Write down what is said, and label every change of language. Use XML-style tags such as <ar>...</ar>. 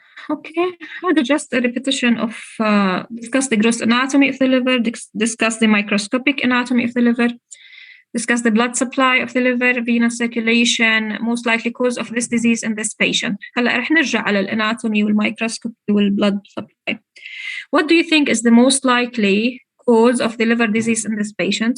<en>Okay,</en> <ar>هذا</ar> <en>just a repetition of discuss the gross anatomy of the liver, discuss the microscopic anatomy of the liver, discuss the blood supply of the liver, venous circulation, most likely cause of this disease in this patient.</en> <ar>هلا رح نرجع على الاناتومي والمايكروسكوبي والبلد supply.</ar> <en>What do you think is the most likely cause of the liver disease in this patient?</en>